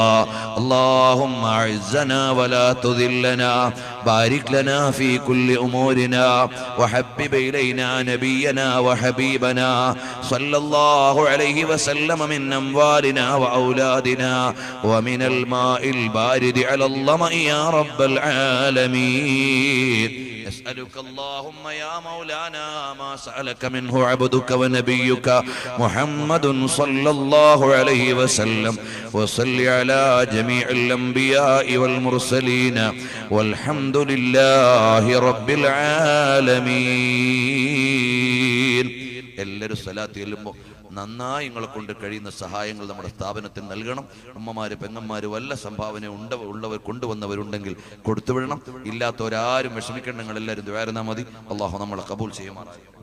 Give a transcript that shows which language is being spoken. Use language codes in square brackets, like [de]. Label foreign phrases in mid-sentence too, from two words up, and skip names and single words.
[ar] اللهم أعزنا ولا تذلنا بارك لنا في كل أمورنا وحبب إلينا نبينا وحبيبنا صلى الله عليه وسلم من أموالنا وأولادنا ومن الماء البارد على الظمأ يا رب العالمين. نسألك اللهم يا مولانا ما سألك منه عبدك ونبيك محمد صلى الله عليه وسلم وصل على جميع الأنبياء والمرسلين والحمد لله رب العالمين. [ml] എല്ലാവരും സ്വലാത്ത് ചെല്ലുമ്പോൾ നന്നായി നിങ്ങളെ കൊണ്ട് കഴിയുന്ന സഹായങ്ങൾ നമ്മുടെ സ്ഥാപനത്തിന് നൽകണം. അമ്മമാര് പെങ്ങന്മാര് വല്ല സംഭാവന ഉള്ളവർ കൊണ്ടുവന്നവരുണ്ടെങ്കിൽ കൊടുത്തുവിടണം. ഇല്ലാത്തവരാരും വിഷമിക്കേണ്ട, നിങ്ങൾ എല്ലാവരും ദുആ മതി. അള്ളാഹു നമ്മളെ കബൂൽ ചെയ്യുമാറാകട്ടെ.